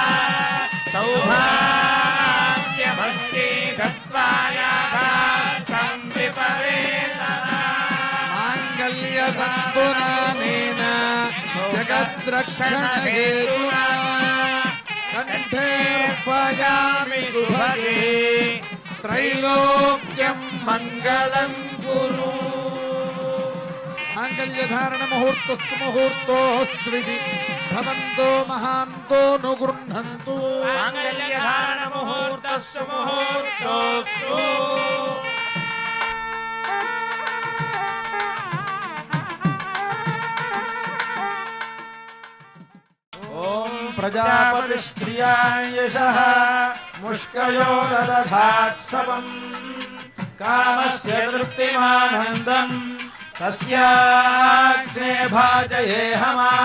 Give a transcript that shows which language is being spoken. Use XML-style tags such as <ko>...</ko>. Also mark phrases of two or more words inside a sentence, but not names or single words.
<sa>सौभाग्यमस्ति दत्वायाघातं विपरेतरा माङ्गल्यसम्पुनानेन जगद्रक्षणहेतुना कण्ठे पयामि सुभगे त्रैलोक्यं मङ्गलं कुरु మాంగళ్యధారణ ముహూర్తస్తు ముహూర్తోస్త్విది భవంతో మహాంతో నుగృహంతు మాంగళ్యధారణ ముహూర్తస్సు ముహూర్తోస్తు. ఓం ప్రజాపతిస్త్రియాయశః ముష్కయోరదధాత్సవం కామస్య తృప్తిమానందం తస్యాగ్నే భాజయేహమా</sa>